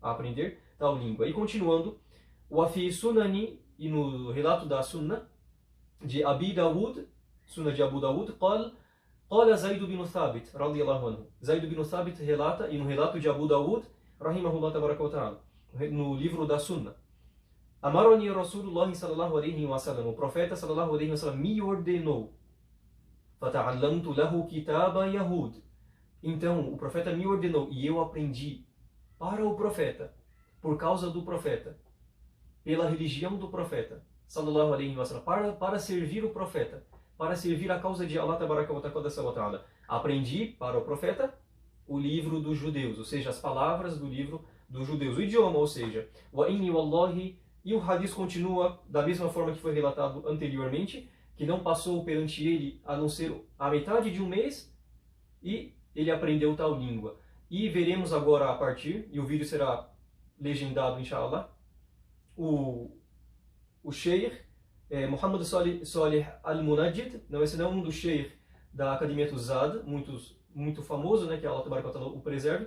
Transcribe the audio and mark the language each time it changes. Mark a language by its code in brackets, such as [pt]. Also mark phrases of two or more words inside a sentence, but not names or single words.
[pt] E continuando, [ar] وفي سنن, [pt] e no relato da Sunna de Abi Dawud, Sunna de Abu Dawud, [ar] قال زيد بن ثابت رضي الله عنه. [pt] Zaid ibn Thabit relata, e no relato de Abu Dawud, [ar] رحمه الله تبارك وتعالى, [pt] no livro da Sunna, [ar] أمرني رسول الله صلى الله عليه وسلم, [pt] o profeta [ar] صلى الله عليه وسلم [pt] me ordenou. [ar] فتعلمت له كتاب يهود. [pt] Então, o profeta me ordenou e eu aprendi para o profeta, por causa do profeta, pela religião do profeta [ar] صلى الله عليه وسلم, [pt] para servir o profeta, para servir a causa de Allah [ar] تبارك وتعالى. [pt] Aprendi para o profeta o livro dos judeus, ou seja, as palavras do livro dos judeus, o idioma, ou seja, [ar] وإني والله. [pt] E o hadith continua da mesma forma que foi relatado anteriormente, que não passou perante ele a não ser a metade de um mês, e ele aprendeu tal língua. E veremos agora a partir, e o vídeo será legendado, inshallah, o Sheikh Muhammad Salih Al-Munajjid, não é senão um dos Sheikh da Academia Tuzad, muito famoso, né, que Allah [ar] تبارك وتعالى [pt] o preserve.